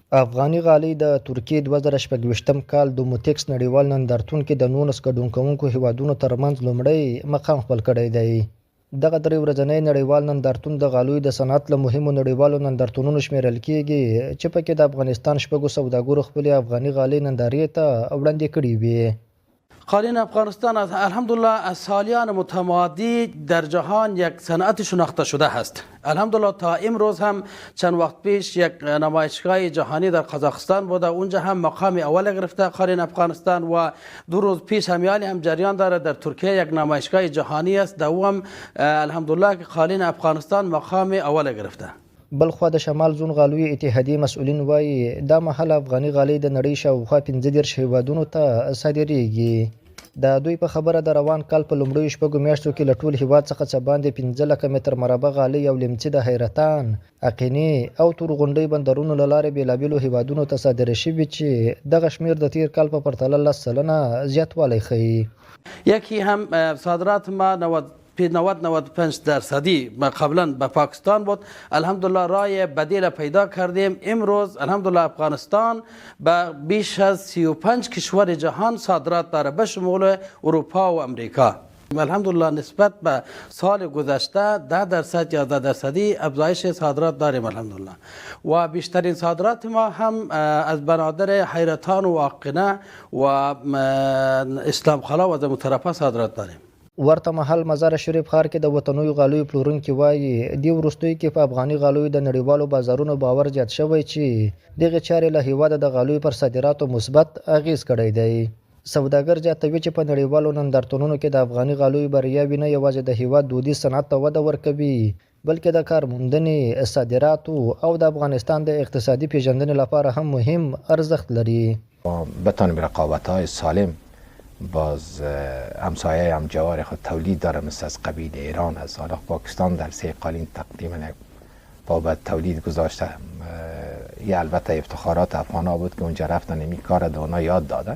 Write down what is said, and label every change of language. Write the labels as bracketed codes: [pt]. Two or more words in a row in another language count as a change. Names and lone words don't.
[ps] افغاني غالۍ د ترکیې 2026 کال د موتیکس نړیوال نندارتون کې د 19 ګډون کوونکو هیوادونو ترمنځ لومړی مقام خپل کړی دی. دغه درې ورځنی نړیوال نندارتون د غالیو د صنعت له مهمو نړیوالو نندارتونونو شمیرل کیږي چې پکې د افغانستان شپږو سوداګرو خپلې افغاني غالۍ نندارې ته وړاندې کړې وې. [fa] قالین افغانستان الحمدلله از سالیان متمادی در جهان یک صنعت شناخته شده است. الحمدلله تا امروز هم چند وقت پیش یک نمایشگاه جهانی در قزاقستان بوده، اونجا هم مقام اول گرفته قالین افغانستان و 2 روز پیش هم جریان داره در ترکیه یک نمایشگاه جهانی است، در او هم الحمدلله که قالین افغانستان مقام اول گرفته. [ps] بلخوا د شمال زون غالوی اتحادیې مسؤلین وایي دا مهال افغاني غالۍ د نړۍ شاوخوا 15 هیوادونو ته صادریږي. د دوی په خبره د روان کال په لومړیو شپږو میاشتو کې له ټول هیواد څخه څه باندې 15 لکه متر مربع غالۍ او لیمڅي د حیرتان، اقینې او تورغونډۍ بندرونو له لارې بېلابېلو هیوادونو ته صادرې شوي چې دغه شمیر د تیر کال په پرتله 10% زیاتوالی ښیي. [fa] یکی هم صادرات ما 90-95% قبلا به پاکستان بود. الحمدلله رای بدیل پیدا کردیم. امروز الحمدلله افغانستان به بیش از 35 کشور جهان صادرات داره به شمول اروپا و امریکا. الحمدلله نسبت به سال گذشته 10% یا 10% افزایش صادرات داریم الحمدلله. و بیشترین صادرات ما هم از بنادر حیرتان و آقینه و اسلام خلا و از مترفه صادرات داریم. [ps] ورته مهال مزار شریف ښار کې د وطنوي غالیو پلورونکي وایي دی وروستیو کې په افغاني غالیو د نړیوالو بازارونو باور زیات شوی چې دغه چارې له هیواده د غالیو پر صادراتو مثبت اغیز کړی دی. سوداګر زیاتوي چې په نړیوالو نندارتونونو کې د افغاني غالیو بریاوې نه یوازې د هیواد دودیز صنعت ته وده ورکوي بلکې د کارموندنې، صادراتو او د افغانستان د اقتصادي پیژندنې لپاره هم مهم ارزښت لري. [fa] بتوانیم رقابت‌های سالم باز همسایه هم جوار خود تولید داره، مثل از قبیل ایران از حالا پاکستان در سه قالین تقریبا بابت تولید گذاشته. یه البته افتخارات افغانا بود که اونجا رفتن این کار به اونا یاد دادن.